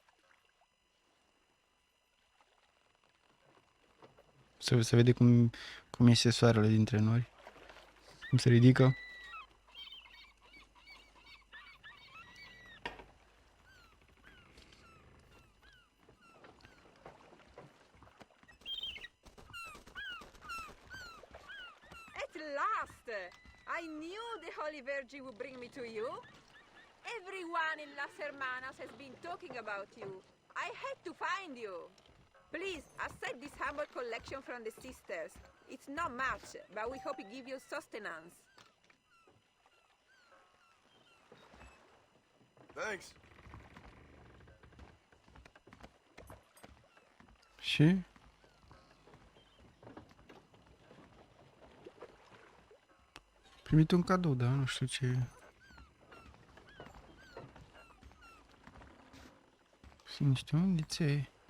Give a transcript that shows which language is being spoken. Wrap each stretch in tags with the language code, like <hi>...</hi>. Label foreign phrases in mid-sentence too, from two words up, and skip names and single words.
<ro>Se vede cum Cum iese soarele dintre nori. Cum se ridică.</ro> <en>At last! I knew the Holy Virgin would bring me to you. Everyone in Las Hermanas has been talking about you. I had to find you. Please, accept this humble collection from the sisters. It's not much, but we hope it gives you sustenance. Thanks.</en> <ro>Și? Primit un cadou, dar nu știu ce... Sunt niște undițe.</ro>